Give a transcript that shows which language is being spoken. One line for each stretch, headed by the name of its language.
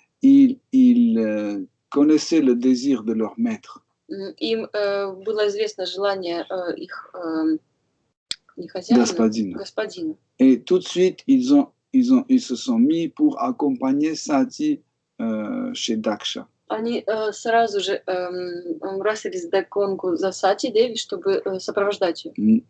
French: ils connaissaient le désir de leur maître.
Russian: Им было известно желание их хозяина, господина.
French: Et tout de suite, ils se sont mis pour accompagner Sati chez Daksha.
Russian: Они сразу же бросились вдогонку за Сати Деви, чтобы сопровождать ее.